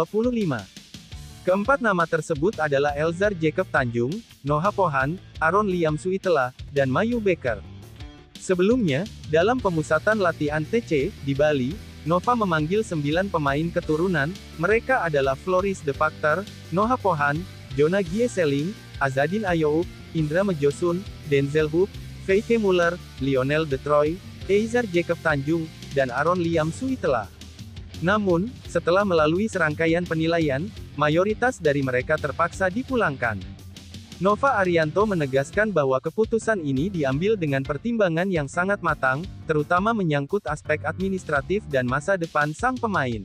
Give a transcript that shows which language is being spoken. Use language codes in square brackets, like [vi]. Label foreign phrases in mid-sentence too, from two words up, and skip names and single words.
[id] Keempat nama tersebut adalah Elzar Jacob Tanjung, Noha Pohan, Aaron Liam Suitela, dan Mayu Becker. Sebelumnya, dalam pemusatan latihan TC di Bali, Nova memanggil 9 pemain keturunan, mereka adalah Floris De Factor, Noha Pohan, Jona Gieseling, Azadin Ayoub, Indra Mejosun, Denzel Hoop, Feike Muller, Lionel De Troy, Eizar Jacob Tanjung, dan Aaron Liam Suitela. Namun, setelah melalui serangkaian penilaian, mayoritas dari mereka terpaksa dipulangkan. Nova Arianto menegaskan bahwa keputusan ini diambil dengan pertimbangan yang sangat matang, terutama menyangkut aspek administratif dan masa depan sang pemain.